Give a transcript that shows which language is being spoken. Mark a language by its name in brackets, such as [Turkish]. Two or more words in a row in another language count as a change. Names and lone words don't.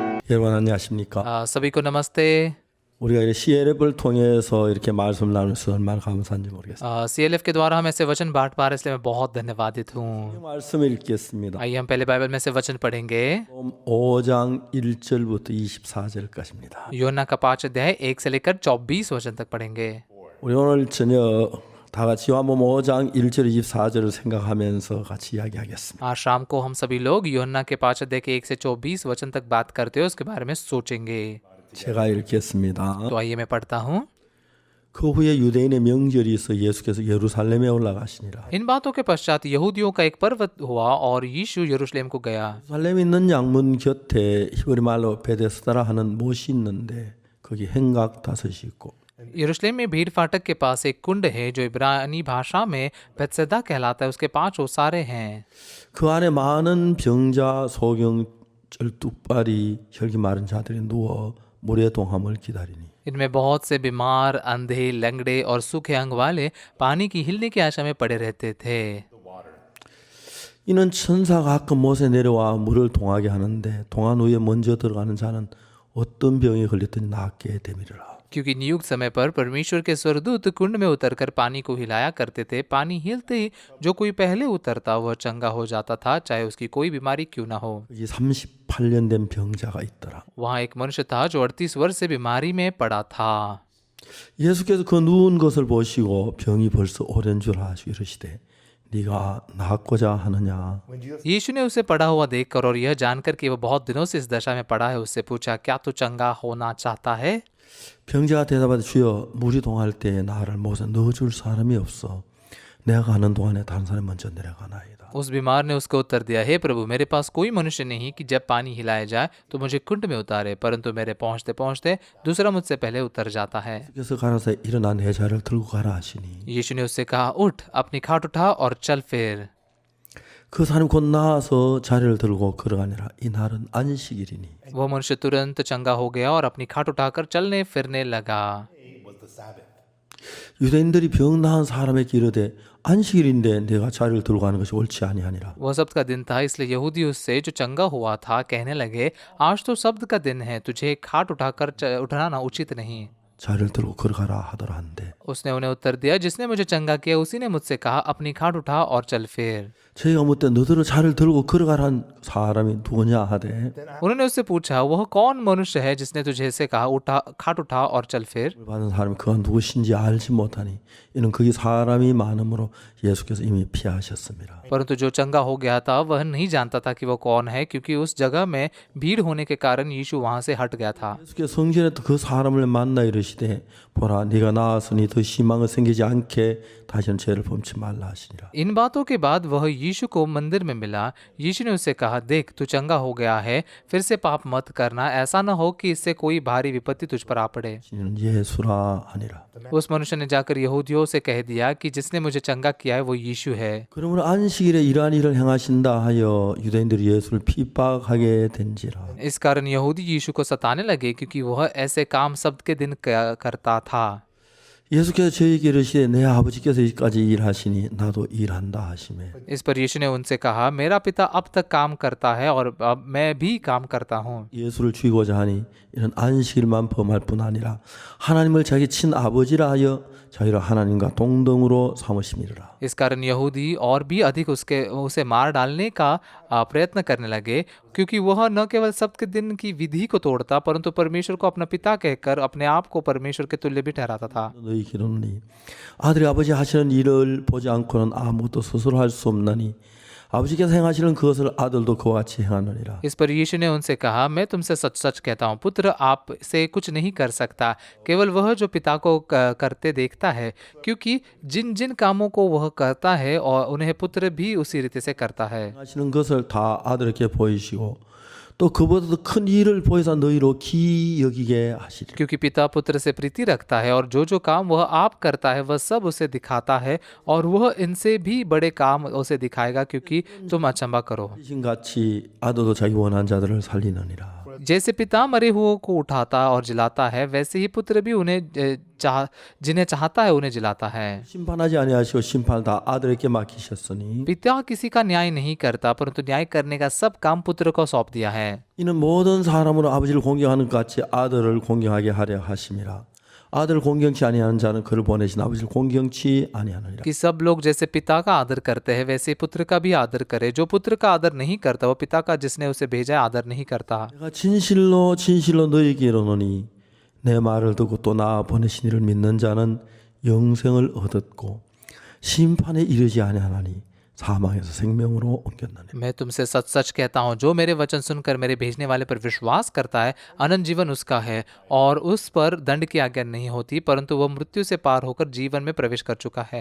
[Korean] 여러분 안녕하십니까? [Hindi] सभी को नमस्ते। [Korean] 우리가 이 CLF를 통해서 이렇게 말씀 나누면서 얼마나 감사한지 모르겠습니다. [Hindi] CLF के द्वारा हम ऐसे वचन बांट पा रहे हैं, इसलिए मैं बहुत धन्यवादित हूँ। [Korean] 이 말씀을 읽겠습니다. [Hindi] आइए हम पहले बाइबल में से वचन पढ़ेंगे। [Korean] 5장 1절부터 24절까지입니다. [Hindi] योना का 5 अध्याय 1 से लेकर 24 वचन तक पढ़ेंगे। [Korean] 우리 오늘 저녁 다 같이 요한복음 5장 1절 24절을 생각하면서 같이 이야기하겠습니다. [Hindi] आज शाम को हम सभी लोग योना के 5 अध्याय के 1 से 24 वचन तक बात करते हुए उसके बारे में सोचेंगे। [Korean] 제가 읽겠습니다. [Hindi] तो आइए मैं पढ़ता हूँ। [Korean] 그 후에 유대인의 명절이 있어 예수께서 예루살렘에 올라가시니라. [Hindi] इन बातों के पश्चात यहूदियों का एक पर्व हुआ और यीशु यरूशलेम को गया। [Korean] 예루살렘에 있는 양문 곁에 히브리 말로 베데스다라 하는 못이 있는데 거기 행각 5이 있고 [Hindi] यरूशलेम में भीड़ फाटक के पास एक कुंड है जो इब्रानी भाषा में बेतसदा कहलाता है। उसके 5 ओसारे हैं। [Korean] 그 안에 많은 병자, 소경, 쩔뚝발이, 혈기 마른 자들이 누워 물의 동함을 기다리니 [Hindi] इनमें बहुत से बीमार, अंधे, लंगड़े और सूखे अंग वाले पानी की हिलने की आशा में पड़े रहते थे। [Korean] 이는 천사가 가끔 못에 내려와 물을 동하게 하는데 동한 후에 먼저 들어가는 자는 어떤 병에 걸렸더니 낫게 되미리라. [Hindi] क्योंकि नियुक्त समय पर परमेश्वर के स्वर्गदूत कुंड में उतरकर पानी को हिलाया करते थे। पानी हिलते ही जो कोई पहले उतरता वह चंगा हो जाता था, चाहे उसकी कोई बीमारी क्यों ना हो। [Korean] 여기 38년 된 병자가 있더라. [Hindi] वहाँ एक मनुष्य था जो 38 वर्ष से बीमारी में पड़ा था। [Korean] 예수께서 그 누운 것을 보시고 병이 벌써 오랜 줄 아시고 이르시되 네가 낫고자 하느냐. [Hindi] यीशु ने उसे पड़ा हुआ देखकर और यह जानकर कि वह बहुत दिनों से इस दशा में पड़ा है, उससे पूछा, क्या तू चंगा होना चाहता है? [Korean] 병자가 대답하되 주여 물이 동할 때에 나를 못에 넣어줄 사람이 없어 내가 가는 동안에 다른 사람이 먼저 내려가나이다. [Hindi] उस बीमार ने उसको उत्तर दिया, हे प्रभु, मेरे पास कोई मनुष्य नहीं कि जब पानी हिलाया जाए तो मुझे कुंड में उतारे, परंतु मेरे पहुंचते पहुंचते दूसरा मुझसे पहले उतर जाता है। [Korean] 그래서 가라사 일어나 내 자를 들고 가라 하시니 [Hindi] यीशु ने उससे कहा, उठ, अपनी खाट उठा और चल फिर। [Korean] 그 사람이 곧 나와서 자리를 들고 걸어가니라. 이 날은 안식일이니 [Hindi] वह मनुष्य तुरंत चंगा हो गया और अपनी खाट उठाकर चलने फिरने लगा। [Korean] 유대인들이 병 나은 사람에게 이르되 안식일인데 내가 자리를 들고 가는 것이 옳지 아니하니라. [Hindi] वह सब्त का दिन था, इसलिए यहूदी उससे जो चंगा हुआ था कहने लगे, आज तो सब्त का दिन है, तुझे खाट उठाकर उठाना उचित नहीं। [Korean] 자리를 들고 걸어가라 하더라 한데 [Hindi] उसने उन्हें उत्तर दिया, जिसने मुझे चंगा किया उसी ने मुझसे कहा, अपनी खाट उठा और चल फिर। [Korean] 저희가 묻되 너들은 자리를 들고 걸어가라는 사람이 누구냐 하되 [Hindi] उन्होंने उससे पूछा, वह कौन मनुष्य है जिसने तुझे से कहा, उठा, खाट उठा और चल फिर? [Korean] 받은 사람이 그가 누구신지 알지 못하니 이는 거기 사람이 많으므로 예수께서 이미 피하셨습니다. [Hindi] परंतु जो चंगा हो गया था वह नहीं जानता था कि वह कौन है, क्योंकि उस जगह में भीड़ होने के कारण यीशु वहां से हट गया था। [Korean] 예수께서 성전에 그 사람을 만나 이르시되 보라 네가 나았으니 더 심한 것 생기지 않게 다시는 죄를 범치 말라 하시니라. [Hindi] इन बातों के बाद वह यीशु को मंदिर में मिला। यीशु ने उससे कहा, देख, तू चंगा हो गया है, फिर से पाप मत करना, ऐसा न हो कि इससे कोई भारी विपत्ति तुझ पर आ पड़े। [Korean] 이는 예수라 하니라. [Hindi] उस मनुष्य ने जाकर यहूदियों से कह दिया कि जिसने मुझे चंगा किया है वो यीशु है। [Korean] 그러므로 안식일에 이러한 일을 행하신다 하여 유대인들이 예수를 핍박하게 된지라. [Hindi] इस कारण यहूदी यीशु को सताने लगे, क्योंकि वह ऐसे काम सब्त के दिन करता था। [Korean] 예수께서 저에게 이르시되 내 아버지께서 이까지 일하시니 나도 일한다 하시매 [Hindi] इस पर यीशु ने उनसे कहा, मेरा पिता अब तक काम करता है और अब मैं भी काम करता हूँ। [Korean] 예수를 죽이고자 하니 이는 안식일만 범할 뿐 아니라 하나님을 자기 친아버지라 하여 자기를 하나님과 동등으로 삼으심이라. [Hindi] इस कारण यहूदी और भी अधिक उसे मार डालने का प्रयत्न करने लगे, क्योंकि वह न केवल सब्त के दिन की विधि को तोड़ता, परंतु परमेश्वर को अपना पिता कहकर अपने आप को परमेश्वर के तुल्य भी ठहराता था। [Korean] 너희 기도니 아들이 아버지 하시는 일을 보지 않고는 아무것도 스스로 할 수 없나니 아버지께서 행하시는 그것을 아들도 그와 같이 행하느니라. [Hindi] इस पर यीशु ने उनसे कहा, मैं तुमसे सच सच कहता हूँ, पुत्र आप से कुछ नहीं कर सकता, केवल वह जो पिता को करते देखता है, क्योंकि जिन जिन कामों को वह करता है और उन्हें पुत्र भी उसी रीति से करता है। [Korean] 하시는 것을 다 아들에게 보이시고 또 그보다도 큰 일을 보여서 너희로 기 여기게 하시리. [Hindi] क्योंकि पिता पुत्र से प्रीति रखता है और जो जो काम वह आप करता है वह सब उसे दिखाता है, और वह इनसे भी बड़े काम उसे दिखाएगा, क्योंकि तुम अचंभा करो। [Korean] 같이 아들도 자기 원한 자들을 살리느니라. [Hindi] जैसे पिता मरे हुओं को उठाता और जिलाता है, वैसे ही पुत्र भी उन्हें जिन्हें चाहता है उन्हें जिलाता है। [Korean] 심판하지 아니하시고 심판을 다 아들에게 맡기셨으니 [Hindi] पिता किसी का न्याय नहीं करता, परंतु न्याय करने का सब काम पुत्र को सौंप दिया है। [Korean] 이는 모든 사람으로 아버지를 공경하는 것 같이 아들을 공경하게 하려 하심이라. 아들을 공경치 아니하는 자는 그를 보내신 아버지를 공경치 아니하느니라. [Hindi] कि सब लोग जैसे पिता का आदर करते हैं वैसे पुत्र का भी आदर करे। जो पुत्र का आदर नहीं करता वो पिता का जिसने उसे भेजा है आदर नहीं करता। [Korean] 내가 진실로 진실로 너희에게 이르노니 내 말을 듣고 또 나 보내신 이를 믿는 자는 영생을 얻었고 심판에 이르지 아니하나니 사망에서 생명으로 옮겼나니. [Hindi] मैं तुमसे सच सच कहता हूँ, जो मेरे वचन सुनकर मेरे भेजने वाले पर विश्वास करता है अनंत जीवन उसका है, और उस पर दंड की आज्ञा नहीं होती, परंतु वह मृत्यु से पार होकर जीवन में प्रवेश कर चुका है।